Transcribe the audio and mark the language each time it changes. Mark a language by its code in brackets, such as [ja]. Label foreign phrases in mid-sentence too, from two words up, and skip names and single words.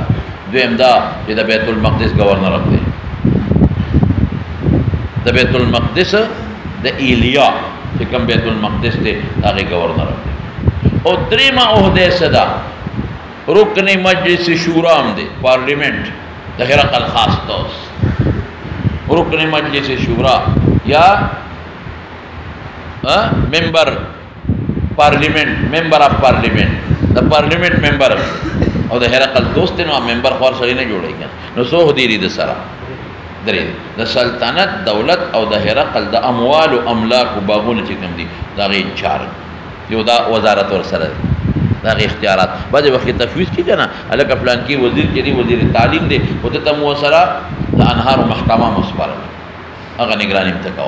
[ps] دویم دا چې د بیت المقدس ګورنر هم دی. د بیت المقدس د ایلیا چې کوم بیت المقدس دی د هغې ګورنر هم دی. او دریمه عهده څه ده؟ رکن مجلس شورا هم دی. پارلیمنٹ د هرقل خاص دوست رکن مجلس شورا یا [en] member parliament member of parliament [ps] د پارلیمنٹ ممبر او د هرقل دوست نو ممبر خور سړی نه جوړیږي. نو څو عهدې دي د سره؟ درې. د سلطنت دولت او د هرقل د اموال او املاک او باغونه چې کوم دي د هغې انچارج یو دا وزارت ورسره دی. د هغې اختیارات بعضې وخت کې تفویض کېږي که نه هلکه فلان کې وزیر چې دی وزیر تعلیم دی خو ده ته مو ورسره د انهارو محکمه مو سپارله هغه نګراني م ته کوه.